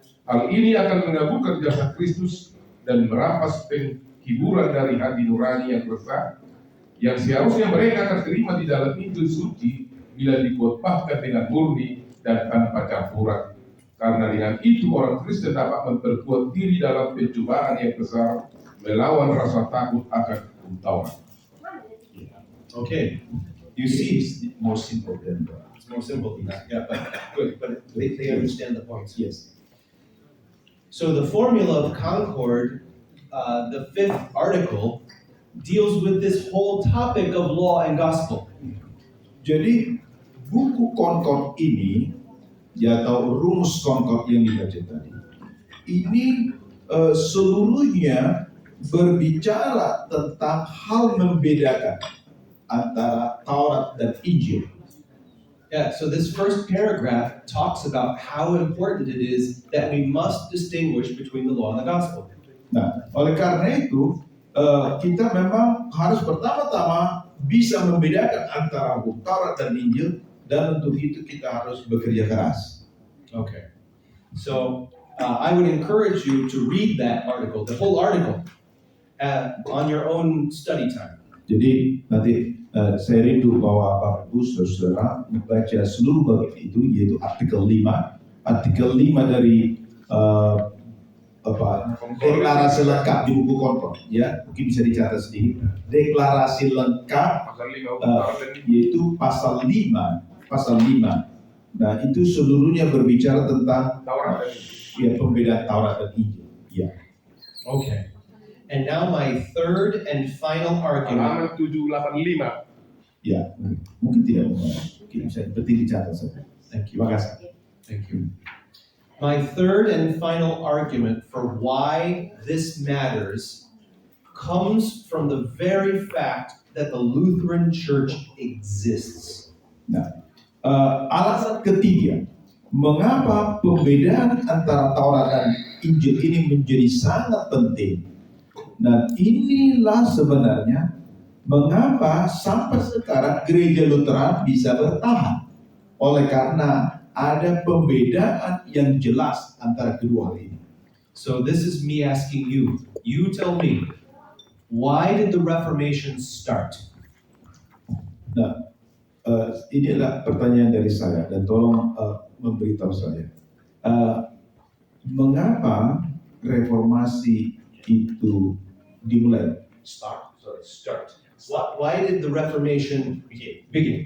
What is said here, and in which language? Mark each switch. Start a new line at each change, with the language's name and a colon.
Indonesian: Hal ini akan mengabulkan jasa Kristus dan merampas penghiburan dari hati nurani yang resah yang seharusnya mereka akan terima di dalam Injil suci bila dikotbahkan dengan murni dan tanpa campuran. Karena dengan itu orang Kristen dapat memperkuat diri dalam pencobaan yang besar melawan rasa takut akan hukum Taurat.
English: Okay, You see, it's more simple than that. it's more simple than that. Yeah, but good, but they understand the points. Yes. So the Formula of Concord, the fifth article, deals with this whole topic of law and gospel.
Indonesian: Jadi buku Concord ini, ya atau rumus Concord yang dibaca tadi, ini seluruhnya berbicara tentang hal membedakan antara Taurat dan Injil.
English: Yeah, so this first paragraph talks about how important it is that we must distinguish between the law and the gospel.
Indonesian: Nah, oleh karena itu kita memang harus pertama-tama bisa membedakan antara hukum Taurat dan Injil, dan untuk itu kita harus bekerja keras.
English: Okay. So I would encourage you to read that article, the whole article, on your own study time.
Indonesian: Jadi nanti saya rindu bahwa Bapak Ibu Saudara membaca seluruh bagian itu, yaitu artikel 5 dari deklarasi lengkap di buku Concord, ya mungkin bisa dicatat sedikit. Deklarasi lengkap Pasal 5 hukum Taurat dan Injil. yaitu pasal 5. Nah, itu seluruhnya berbicara tentang Taurat dan Injil. ya pembedaan Taurat dan Injil. Ya.
English: Okay. And now my third and final argument.
Indonesian: Halaman 785. Ya, mungkin tidak mungkin bisa penting dicatat saja.
English: Thank you.
Indonesian: Terima kasih.
English: Thank you. My third and final argument for why this matters comes from the very fact that the Lutheran Church exists.
Indonesian: Nah, alasan ketiga, mengapa pembedaan antara Taurat dan Injil ini menjadi sangat penting. Dan inilah sebenarnya Mengapa sampai sekarang gereja Lutheran bisa bertahan? Oleh karena ada pembedaan yang jelas antara kedua hal ini.
English: So this is me asking you. You tell me, why did the Reformation start?
Indonesian: Nah, inilah pertanyaan dari saya dan tolong memberitahu saya. Mengapa reformasi itu dimulai?
English: Start. Why did the Reformation begin?